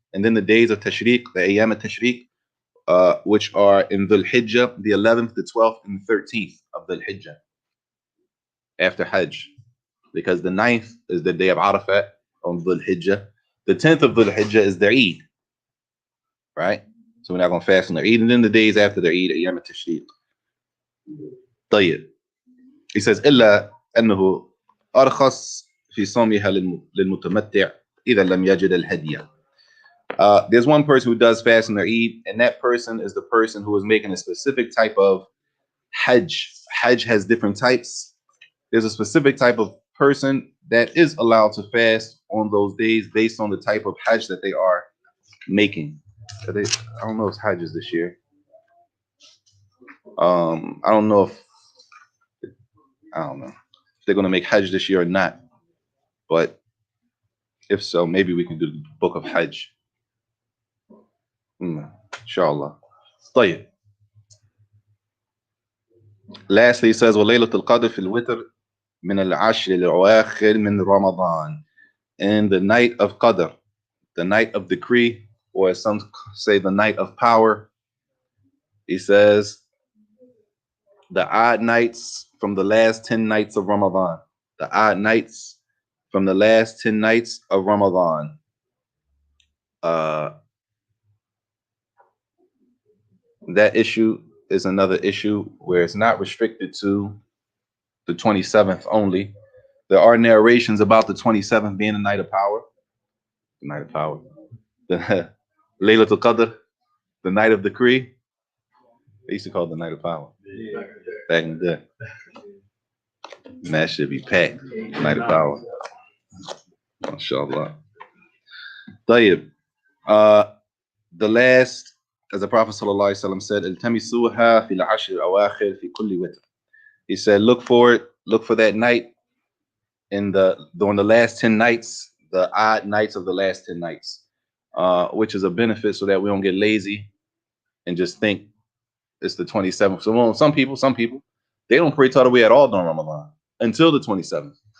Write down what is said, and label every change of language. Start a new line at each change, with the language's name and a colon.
English: And then the days of Tashriq, the Ayyam al-Tashriq, which are in Dhul Hijjah, the 11th, the 12th, and the 13th of Dhul Hijjah, after Hajj. Because the 9th is the day of Arafat on Dhul Hijjah. The 10th of Dhul Hijjah is their Eid, right? So we're not going to fast on their Eid. And then the days after their Eid, Ayyam al-Tashriq.
Arabic: طيب.
English: He says,
Arabic: إلا أنه أرخص في صومها للمتمتع إذا لم يجد الهدية.
English: There's one person who does fast on their Eid, and that person is the person who is making a specific type of Hajj. Hajj has different types. There's a specific type of person that is allowed to fast on those days based on the type of Hajj that they are making. I don't know if Hajj is this year. I don't know if they're going to make Hajj this year or not. But if so, maybe we can do the book of Hajj. Inshallah. طيب. Lastly, he says,
Arabic: وَلَيْلَةُ الْقَدْرِ فِي الْوِتْرِ مِنَ الْعَشْرِ الْأَوَاخِرِ مِنْ رَمَضَانِ.
English: And the night of Qadr, the night of decree, or as some say, the night of power, he says, the odd nights from the last 10 nights of Ramadan. The odd nights from the last 10 nights of Ramadan. That issue is another issue where it's not restricted to the 27th only. There are narrations about the 27th being the night of power. The night of power. The Laylatul Qadr, the night of decree. They used to call it the night of power. Back in the day. And that should be packed. Night of power. MashaAllah. Tayyib. The last, as the Prophet ﷺ said,
Arabic: التمسوها في العشر الأواخر في كل وتر.
English: He said, look for that night during the last 10 nights, the odd nights of the last 10 nights, which is a benefit so that we don't get lazy and just think it's the 27th. So some people, they don't pray Tarawih at all during Ramadan until the 27th.